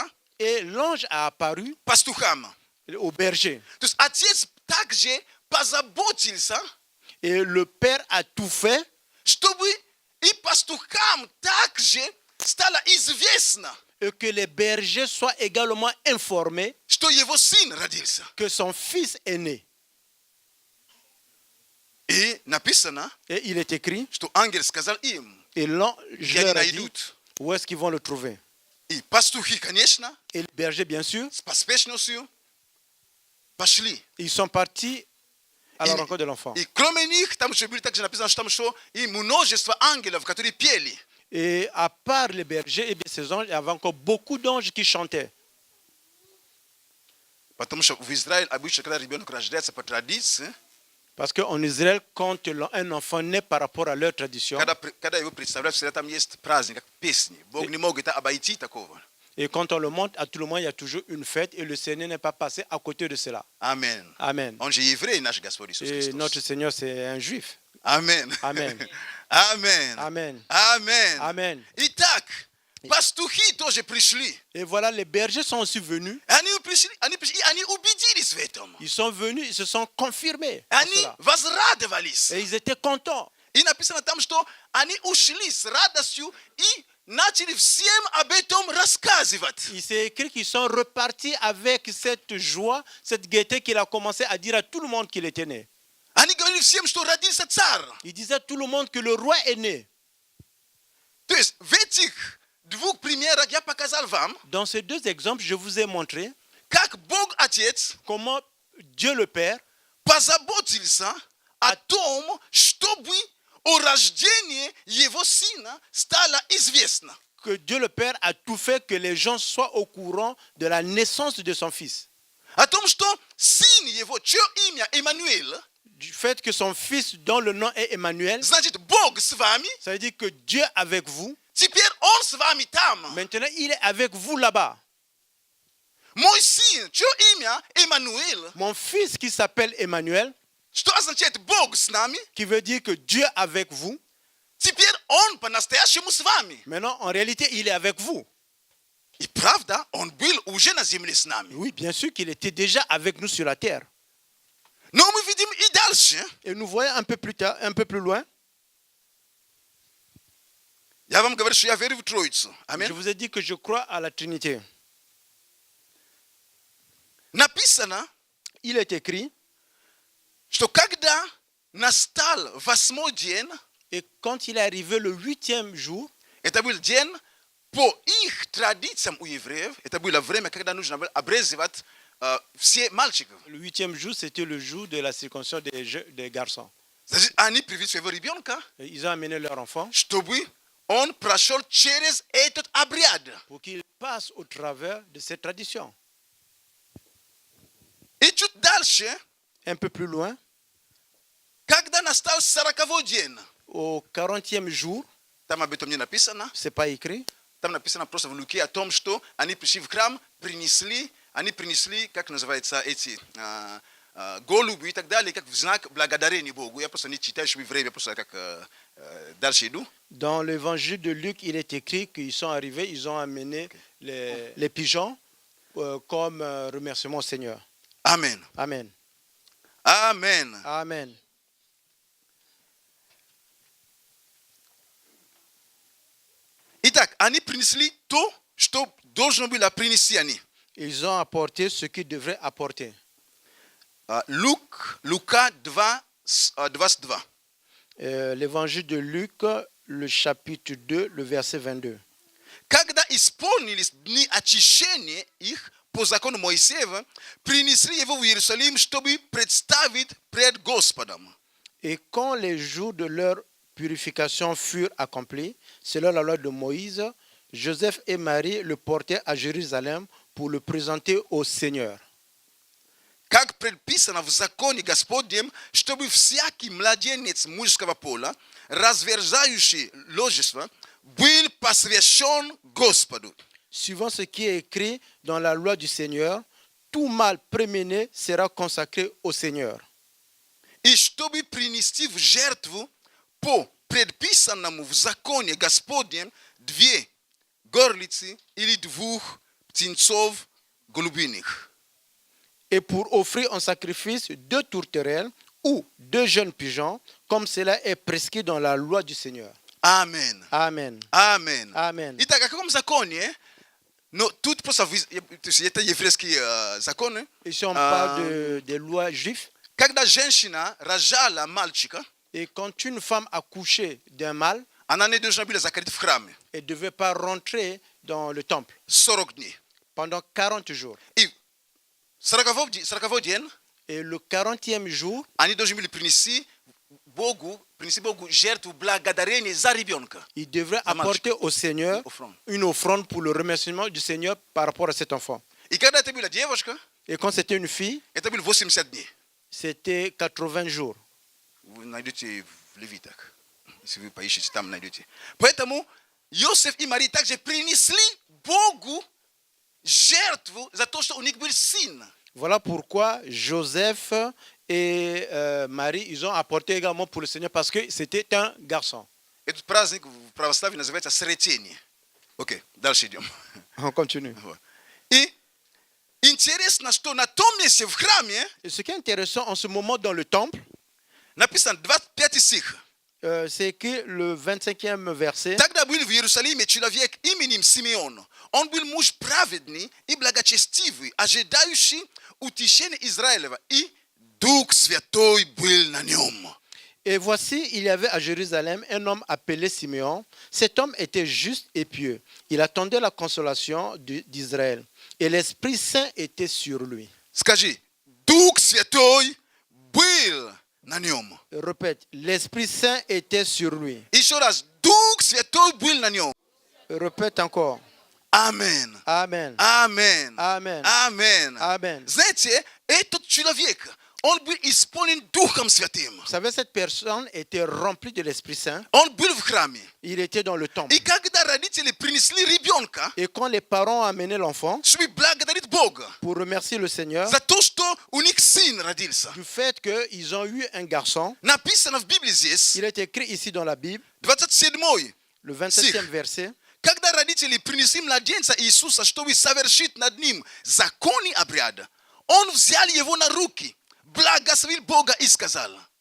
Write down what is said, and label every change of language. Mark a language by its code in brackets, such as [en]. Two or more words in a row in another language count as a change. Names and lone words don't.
[fr] Et l'ange a apparu [ru] пастухам. [fr] au berger. [ru] То есть отец также позаботился, [fr] Et le père a tout fait [ru] чтобы и пастухам также стало известно, [fr] et que les bergers soient également informés [ru] что его сын родился. [fr] que son fils est né. [ru] И написано, [fr] Et il est écrit, [ru] что ангел сказал им, [fr] et l'ange [ru] где они [fr] leur a dit [ru] найдут. [fr] où est-ce qu'ils vont le trouver. [ru] И пастухи, конечно, [fr] Et les bergers, bien sûr, [ru] с поспешностью пошли. [fr] ils sont partis à la [ru] И, [fr] rencontre de l'enfant. [ru] и кроме них, там еще были также написано, что там что и множество ангелов, которые пели. [fr] Et à part les bergers et bien ces anges, il y avait encore beaucoup d'anges qui chantaient. [ru] Потому что в Израиле обычно, когда ребенок рождается по традиции, [fr] Parce qu'en Israël, quand un enfant naît par rapport à leur tradition, [ru] когда его представляют, всегда там есть праздник, как песни. Бог не мог это обойти такого. [fr] et quand on le montre, à tout le monde, il y a toujours une fête et le Seigneur n'est pas passé à côté de cela. Amen. Amen. [ru] Он же еврей, наш Господь Иисус [fr] Et notre [ru] Христос. [fr] Seigneur, c'est un juif. Amen. Amen. Amen. Amen. Amen. Amen. [ru] Итак, пастухи тоже пришли. [fr] Et voilà, les bergers sont aussi venus. [ru] Они пришли, и они убедились в этом. [fr] Ils sont venus, ils se sont confirmés. à [ru] Они [fr] cela. [ru] возрадовались. [fr] Et ils étaient contents. [ru] И написано там, что они ушли с радостью и начали всем об этом рассказывать. [fr] Il s'est écrit qu'ils sont repartis avec cette joie, cette gaieté qu'il a commencé à dire à tout le monde qu'il était né. [ru] Они говорили всем, что родился царь. [fr] Il disait à tout le monde que le roi est né. [ru] То есть в этих двух примерах я показал вам, [fr] Dans ces deux exemples, je vous ai montré [ru] как Бог Отец [fr] comment Dieu le Père [ru] позаботился о том, чтобы о рождении его сына стало известно. [fr] que Dieu le Père a tout fait que les gens soient au courant de la naissance de son fils. [ru] О том, что сын его, чье имя Эммануил, [fr] Du fait que son fils, dont le nom est Emmanuel, [ru] значит Бог с вами, [fr] ça veut dire que Dieu est avec vous. [ru] теперь он с вами там. [fr] Maintenant, il est avec vous là-bas. [ru] Мой сын, чье имя Эммануил, [fr] Mon fils qui s'appelle Emmanuel, [ru] что означает Бог с нами, [fr] qui veut dire que Dieu est avec vous. [ru] теперь он по-настоящему с вами. [fr] Maintenant, en réalité, il est avec vous. [ru] И правда, он был уже на земле с нами. [fr] Oui, bien sûr qu'il était déjà avec nous sur la terre. [ru] Но мы видим и дальше. [fr] Et nous voyons un peu plus tard, un peu plus loin. [ru] Я вам говорю, что я верю в Троицу. [fr] Je [ru] Аминь. [fr] vous ai dit que je crois à la Trinité. [ru] Написано, [fr] Il est écrit, [ru] что когда настал 8-й день, [fr] et quand il est arrivé le 8e jour, [ru] это был день по их традициям у евреев, это было время, когда нужно было обрезывать все мальчиков. [fr] le 8e jour, c'était le jour de la circoncision des garçons. [ru] Значит, они привели своего ребенка, [fr] Et ils ont amené leur enfant [ru] чтобы он прошел через этот обряд. [fr] pour qu'il passe au travers de cette tradition. [ru] И чуть дальше, [fr] Un peu plus loin, [ru] когда настал 40-й день, [fr] au 40e jour, [ru] там об этом не написано, [fr] c'est pas écrit, [ru] там написано просто в Луке о том, что они пришли в храм, они принесли, как называется, эти голуби и так далее, как в знак благодарения Богу. Я просто не читаю, чтобы время, просто как дальше иду. [fr] dans l'évangile de Luc, il est écrit qu'ils sont arrivés, ils ont amené les pigeons comme remerciement au Seigneur. Amen. Amen. Amen. Amen. [ru] Итак, они принесли то, что должно было принести они. [fr] Ils ont apporté ce qu'ils devraient apporter. [ru] Luka 22. [fr] L'évangile de Luc, le chapitre 2, le verset 22. [ru] Когда исполнились дни очищения их по закону Моисеева, принесли его в Иерусалим, чтобы представить пред Господом. [fr] Et quand les jours de leur purification furent accomplis, selon la loi de Moïse, Joseph et Marie le portaient à Jérusalem pour le présenter au Seigneur. [ru] Как предписано в законе Господнем, чтобы всякий младенец мужского пола, разверзающий ложество, был посвящен Господу. [fr] Suivant ce qui est écrit dans la loi du Seigneur, tout mâle prémené sera consacré au Seigneur. [ru] И чтобы принести в жертву по предписанному в законе Господнем 2 горлицы или 2 птенцов голубиных. [fr] Et pour offrir en sacrifice 2 tourterelles ou 2 jeunes pigeons, comme cela est prescrit dans la loi du Seigneur. Amen. Amen. Amen. Amen. [ru] Итак, о каком законе? Но тут просто это еврейский закон. [fr] Ici, on parle des lois juives. [ru] Когда женщина рожала мальчика, [fr] Et quand une femme accouchait d'un mâle, [ru] она не должна была закрыть в храме [fr] elle ne devait pas rentrer dans le temple [ru] 40 дней. [fr] pendant 40 jours. [ru] И 40 день [fr] Et le 40e jour, [ru] они должны были принести Богу жертву благодарения за ребенка. [fr] il devrait apporter au Seigneur une offrande pour le remerciement du Seigneur par rapport à cet enfant. [ru] И когда это была девушка, [fr] Et quand c'était une fille, [ru] это было 80 дней. [fr] c'était 80 jours. [ru] Вы найдете в Левитах. Если вы поищете, там найдете. Поэтому Иосиф и Мария также принесли Богу жертву за то, что у них был сын. [fr] Voilà pourquoi Joseph et Marie, ils ont apporté également pour le Seigneur parce que c'était un garçon. [ru] Этот праздник в православии называется Сретение. Окей, дальше идем. [fr] On continue. [ru] И интересно, что на том месте в храме [fr] Et ce qui est intéressant en ce moment dans le temple, [ru] написано 25 стих. [fr] c'est que le 25e verset, [ru] Тогда был в Иерусалиме человек именем Симеон. Он был муж праведный и благочестивый, ожидающий утешения Израилева, и Дух Святой был на нем. [fr] et voici, il y avait à Jérusalem un homme appelé Siméon. Cet homme était juste et pieux. Il attendait la consolation d'Israël. Et l'Esprit Saint était sur lui. [ru] Скажи, Дух Святой был на нем. [fr] Répète, l'Esprit Saint était sur lui. [ru] Еще раз, Дух Святой был на нем. [fr] Répète encore. [ru] Амен. [fr] Amen. [ru] Амен. [fr] Amen. [ru] Амен. [fr] Amen. [ru] Знаете, этот человек, он был исполнен Духом Святым. [fr] Vous savez, cette personne était remplie de l'Esprit Saint. [ru] Он был в храме. [fr] Il était dans le temple. [ru] И когда родители принесли ребенка, [fr] Et quand les parents ont amené l'enfant [ru] чтобы благодарить Бога [fr] pour remercier le Seigneur [ru] за то, что у них сын родился. [fr] du fait qu'ils ont eu un garçon, [ru] Написано в Библии здесь, [fr] il est écrit ici dans la Bible, [ru] 27-й, [fr] le 27e verset, [ru] когда родители принесли младенца Иисуса, чтобы совершить над ним законный обряд, он взял его на руки, благословил Бога и сказал: